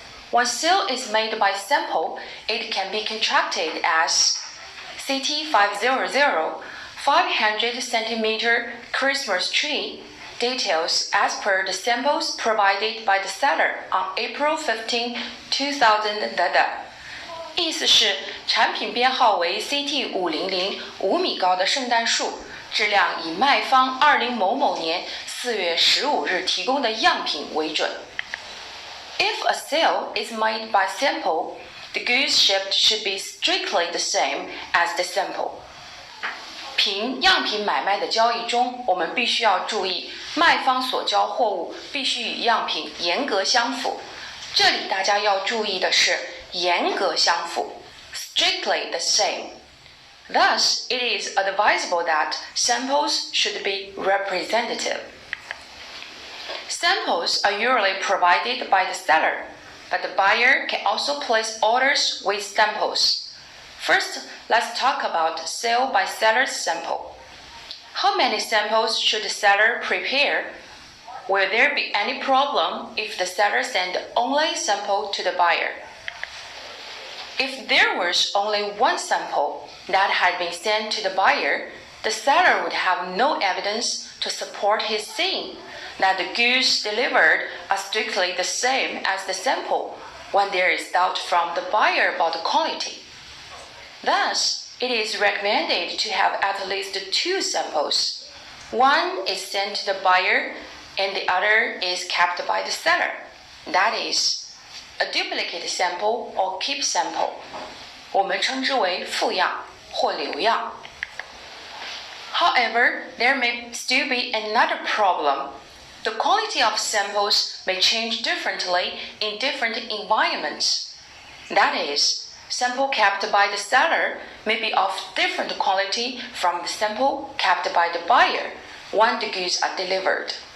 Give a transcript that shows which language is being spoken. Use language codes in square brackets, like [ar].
[en] When sale is made by sample, it can be contracted as CT500, 500 cm Christmas tree, details as per the samples provided by the seller on April 15, 2000. [zh] 意思是产品编号为 CT500 5米高的圣诞树，质量以卖方20某某年4月15日提供的样品为准。 [en] If a sale is made by sample, the goods shipped should be strictly the same as the sample. [zh] 凭样品买卖的交易中，我们必须要注意，卖方所交货物必须与样品严格相符。这里大家要注意的是严格相符 [en] strictly the same. Thus, it is advisable that samples should be representative. Samples are usually provided by the seller, but the buyer can also place orders with samples. First, let's talk about sale by seller's sample. How many samples should the seller prepare? Will there be any problem if the seller sends only sample to the buyer? If there was only one sample that had been sent to the buyer, the seller would have no evidence to support his saying that the goods delivered are strictly the same as the sample when there is doubt from the buyer about the quality. Thus, it is recommended to have at least 2 samples. One is sent to the buyer and the other is kept by the seller. That is, a duplicate sample or keep sample. [zh] 我们称之为复样或留样。 [en] However, there may still be another problem. The quality of samples may change differently in different environments. That is, sample kept by the seller may be of different quality from the sample kept by the buyer when the goods are delivered.